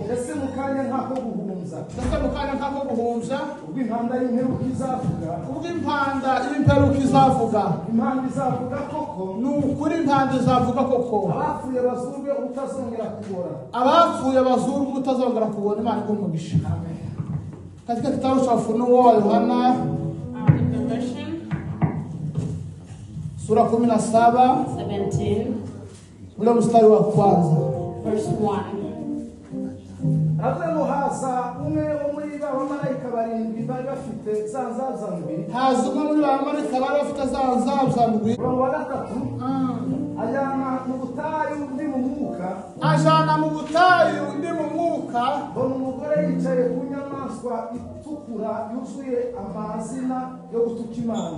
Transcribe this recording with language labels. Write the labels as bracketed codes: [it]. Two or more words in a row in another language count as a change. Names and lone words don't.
[rw] ese mukanya nkako guhunza ubwo impanda y'imperuka izavuga impanda izavuga koko nukuri impanda izavuga koko abapfuye bazurwe utazongera kubona Imana igumugisha amen. [sw] Katika kitabu cha Ufunuo wa Yohana sura 17 ule mstari wa kwanza [en] verse 1. [rw] Haza muhaza umwe wo muri ba bamarayika barindwi bari bafite za nzabzandwi haza umwe muri ba bamarayika bari bafite za nzabzandwi umurongo wa 3 ajana mu butayu ndi mu mwuka mbona umugore yicaye ku nyamaswa itukura yuzuye amazina yo gutuka Imana